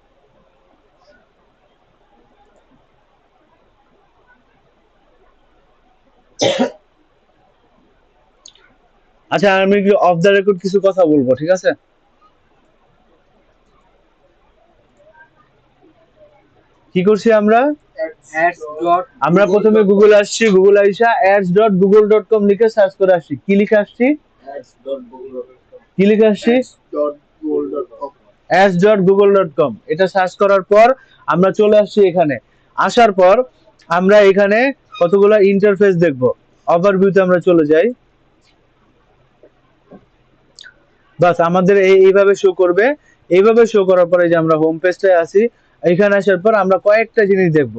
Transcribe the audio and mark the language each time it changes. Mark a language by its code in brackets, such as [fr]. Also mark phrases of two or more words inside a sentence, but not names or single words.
[bn] আচ্ছা আমি কি [en] off the record [bn] কিছু কথা বলবো, ঠিক আছে? কি করছি আমরা, আমরা প্রথমে গুগল আসছি, গুগল আইসা ads.google.com লিখে সার্চ করে আসছি। কি লিখে আসছি, কি লিখে আসছি, ads.google.com। এটা সার্চ করার পর আমরা চলে আসছি এখানে। আসার পর আমরা এখানে কতগুলো ইন্টারফেস দেখবো। ওভারভিউতে আমরা চলে যাই, বাস আমাদের এইভাবে শো করবে। এইভাবে শো করার পরে যে আমরা হোম পেজটায় আসি, এখানে আসার পর আমরা কয়েকটা জিনিস দেখব।